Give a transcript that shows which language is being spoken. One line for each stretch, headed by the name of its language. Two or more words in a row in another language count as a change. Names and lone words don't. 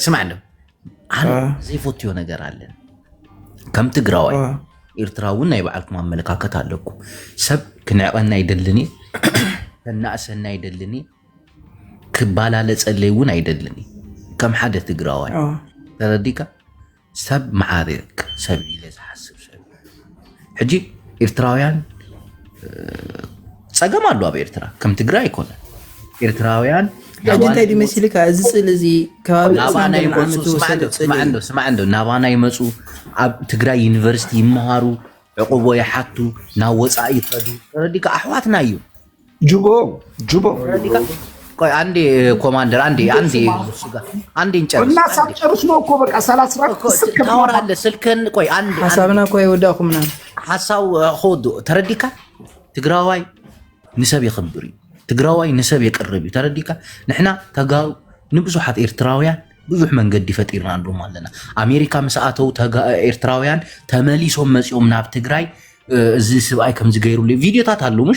Tigrinya: ፎሬቨር ስማዕ ዘይፈትዮ ነገር አለን ከም ትግራዋይ ኤርትራውን ናይ ባዕልኩም አመለካከት ኣለኩም ሰብ ክንዕቀና ይደልኒ ከናእሰና ይደልኒ ክባላለፀለይ እውን አይደልኒ ከም ሓደ ትግራዋይ ተረዲካ ሰብ መዓሪቅ ሰብ ኢለ ዝሓስብ ሰብ ሕጂ ኤርትራውያን ፀገም አሉ ኣብ ኤርትራ ከም ትግራይ ይኮነ ኤርትራውያን እንታይ ዲመስሊካ እዚ ጽል እዚ ከባቢ ስማዕንዶ ናባና ይመፁ ኣብ ትግራይ ዩኒቨርሲቲ ይመሃሩ ዕቁቦ ይሓቱ ናብ ወፃኢ ይኸዱ ተረዲካ ኣሕዋትና እዩ ጁቦ
Amharic: ቆይ አንዴ ኮማንደር አንዴ እንጨርስ እና ሳጨርስ ነው እኮ በቃ 30 ታወራለ ስልከን ቆይ አንዴ
Tigrinya: ሐሳብና እኮ ይወዳኹምና ሐሳብ ሆዶ ተረዲካ ትግራዋይ ንሰብ ይኽብር ትግራዋይ ንሰብ ይቀርብ ተረዲካ ንሕና ተጋሩ ንብዙሓት ኤርትራውያን ብዙሕ መንገዲ ፈጢርና እንደም ኣለና ኣሜሪካ መስኣተው ኤርትራውያን ተመሊሶም መጽኦም ናብ ትግራይ እዚ ስብኣይ ከምዚ ገይሩሉ ቪድዮታት ኣሉ ምሽ